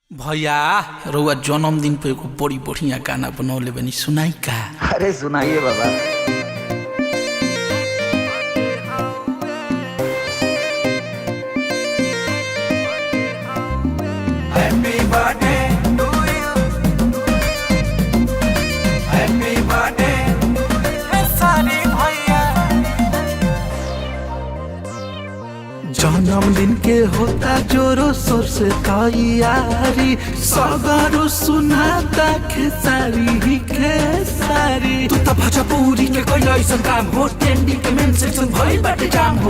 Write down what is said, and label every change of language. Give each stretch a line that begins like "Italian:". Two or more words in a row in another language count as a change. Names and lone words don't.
Bhojpuri: भैया रउआ जन्मदिन पे एगो बड़ी बढ़िया गाना बनौले बनी, सुनाई का? अरे सुनाइए बाबा।
English: happy birthday to you, happy birthday
Bhojpuri: साली भैया। जन्मदिन के होता जोरो शोर से तैयारी, सगरो सुनाता खेसारी खेसारी। तू त भोजपुरी के कोई ऐसन काम हो, ट्रेंडिंग के
English: main section
Bhojpuri: भइल बाटे जाम हो।